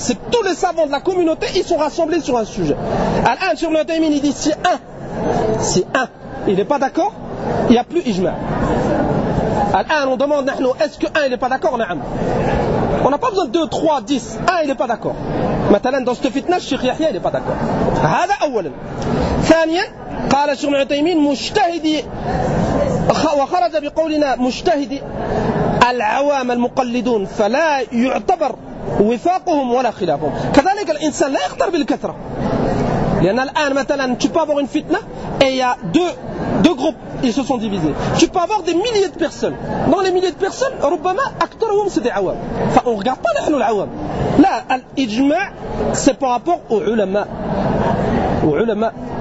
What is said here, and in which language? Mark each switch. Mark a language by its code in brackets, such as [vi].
[fr] C'est que tous les savants de la communauté, ils sont rassemblés sur un sujet. Al-an, Cheikh ibn Uthaymeen, il dit si un. Il n'est pas d'accord, il n'y a plus ijma. Al-an, on demande, est-ce que un, il n'est pas d'accord? On n'a pas besoin de 2, 3, 10. Un, il n'est pas d'accord. Maintenant, dans cette fitna, Cheikh Yahya, il n'est pas d'accord. [ar] هذا أولا. ثانيا قال الشيخ ابن عثيمين مجتهدي وخرج بقولنا مجتهدي العوام المقلدون فلا يعتبر وفاقهم ولا خلافهم. كذلك الإنسان لا يختار بالكثرة. لأن الآن مثلا [fr] tu peux avoir une fitna et il y a deux groupes, ils se sont divisés. Tu peux avoir des milliers de personnes. Dans les milliers de personnes, [ar] rubama aktaruhum [fr] c'est des awam. Enfin, on ne regarde pas nous les awam. Là, l'ijma' c'est par rapport aux ulama. Aux ulama.